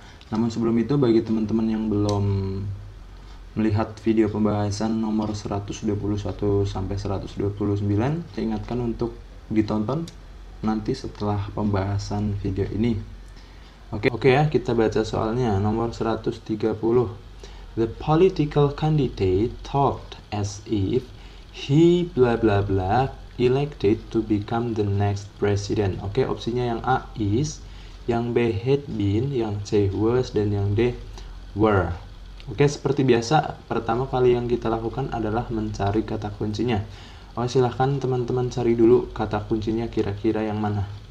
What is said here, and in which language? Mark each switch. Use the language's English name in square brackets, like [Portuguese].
[Indonesian] Namun sebelum itu, bagi teman-teman yang belum melihat video pembahasan nomor 121 sampai 129, saya ingatkan untuk ditonton nanti setelah pembahasan video ini. Oke ya, kita baca soalnya. Nomor 130. [English] The political candidate talked as if he blah blah blah elected to become the next president. [Indonesian] Oke, opsinya yang A is, yang B had been, yang C was, dan yang D were. Oke, seperti biasa, pertama kali yang kita lakukan adalah mencari kata kuncinya. Silahkan teman-teman cari dulu kata kuncinya kira-kira yang mana.